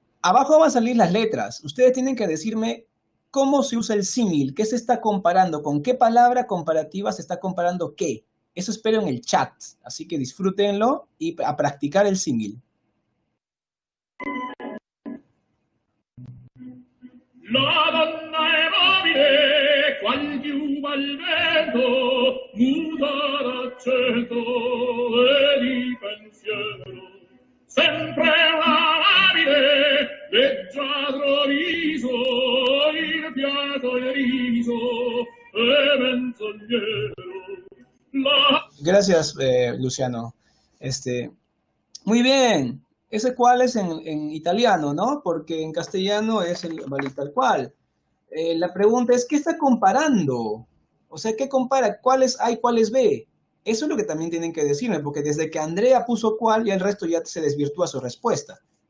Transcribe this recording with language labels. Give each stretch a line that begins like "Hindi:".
Spanish: Abajo van a salir las letras. Ustedes tienen que decirme cómo se usa el símil, qué se está comparando, con qué palabra comparativa se está comparando qué. Eso espero en el chat. Así que disfrútenlo y a practicar el símil.
Italian: La donna è mobile, qual piuma al vento, muta d'accento e di pensiero. Sempre amabile, leggiadro viso, il fiato e riso, e menzognero.
Spanish: Gracias, Luciano. Muy bien. ¿Ese cuál es en italiano, no? Porque en castellano es el vale tal cual. La pregunta es, ¿qué está comparando? O sea, ¿qué compara? ¿Cuáles A y cuáles B? Eso es lo que también tienen que decirme, porque desde que Andrea puso cuál, ya el resto ya se desvirtúa su respuesta.